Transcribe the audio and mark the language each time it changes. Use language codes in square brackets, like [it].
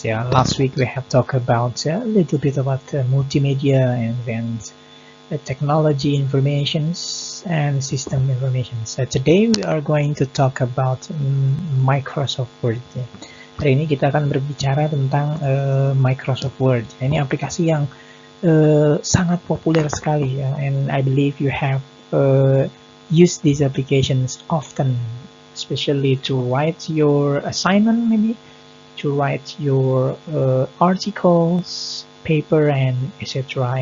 [en] Yeah, last week we have talked about a little bit about multimedia and then technology informations and system information. So today we are going to talk about Microsoft Word. [id] Hari ini kita akan berbicara tentang Microsoft Word. Ini aplikasi yang sangat populer sekali ya, [en] and I believe you have used these applications often, especially to write your assignment, maybe to write your articles, paper, and etc.